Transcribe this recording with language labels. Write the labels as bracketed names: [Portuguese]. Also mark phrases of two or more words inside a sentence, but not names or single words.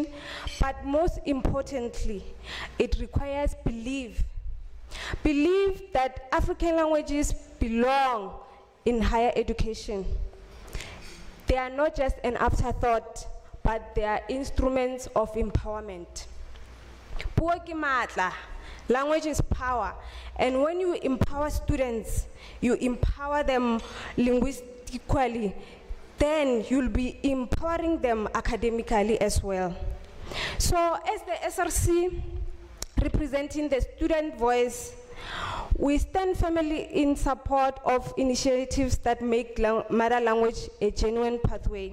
[English] But most importantly, it requires belief. Believe that African languages belong in higher education. They are not just an afterthought, but they are instruments of empowerment. [Tswana] Puo ke matla. [English] Language is power. And when you empower students, you empower them linguistically, then you'll be empowering them academically as well. So as the SRC representing the student voice, we stand firmly in support of initiatives that make mother language a genuine pathway.